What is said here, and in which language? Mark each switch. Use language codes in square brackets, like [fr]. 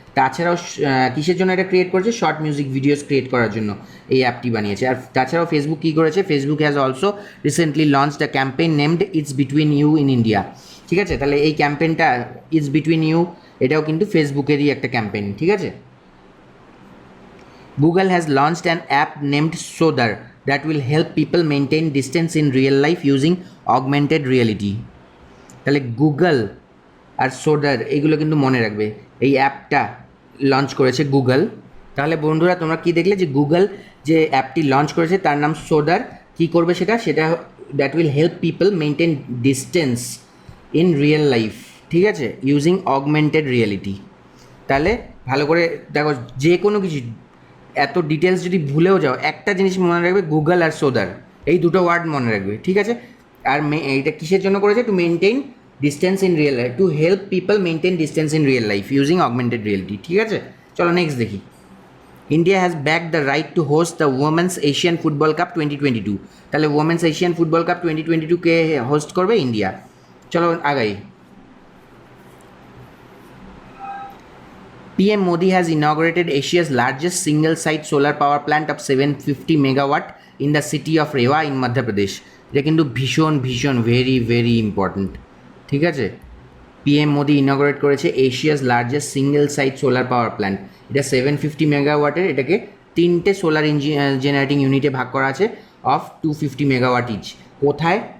[bn] তাছাড়াও কিসের জন্য এটা ক্রিয়েট করেছে? শর্ট মিউজিক ভিডিওস ক্রিয়েট করার জন্য এই অ্যাপটি বানিয়েছে। আর তাছাড়াও ফেসবুক কী করেছে? [en] Facebook has also recently launch the campaign named it's between you in India, [bn] ঠিক আছে। তাহলে এই ক্যাম্পেইনটা ইটস বিটুইন ইউ, এটাও কিন্তু ফেসবুকেরই একটা ক্যাম্পেইন, ঠিক আছে। [en] Google has launched an app named Sodar that will help people maintain distance in real life using augmented reality. [bn] তাহলে গুগল আর সোডার এগুলো কিন্তু মনে রাখবে, এই অ্যাপটা লঞ্চ করেছে গুগল। তাহলে বন্ধুরা তোমরা কি দেখলে যে গুগল যে অ্যাপটি লঞ্চ করেছে তার নাম সোডার। কী করবে সেটা? [en] that will help people maintain distance in real life, [bn] ঠিক আছে, [en] Using augmented reality. [bn] তাহলে ভালো করে দেখো, যে কোনো কিছু এত ডিটেলস যদি ভুলেও যাও, একটা জিনিস মনে রাখবে, গুগল আর সোদার, এই দুটো ওয়ার্ড মনে রাখবে, ঠিক আছে। আর এইটা কিসের জন্য করেছে? [en] to maintain distance in real life, to help people maintain distance in real life using augmented reality, [bn] ঠিক আছে। চলো নেক্সট দেখি, [en] India has back the right to host the women's Asian football cup 2022। [bn] তাহলে ওমেন্স এশিয়ান ফুটবল কাপ 2022 কে host করবে? India. চলো আগাই, [en] PM Modi has inaugurated Asia's largest single-site solar power plant of 750 megawatt in the city of Rewa in Madhya Pradesh. [bn] এটা কিন্তু ভীষণ ভীষণ [en] very very important, [bn] ঠিক আছে। [en] PM Modi inaugurate [bn] করেছে [en] Asia's largest single site solar power plant. [bn] এটা 750 মেগাওয়াটের, এটাকে তিনটে সোলার জেনারেটিং ইউনিটে ভাগ করা আছে [en] Of 250 megawatt each. [bn] কোথায়?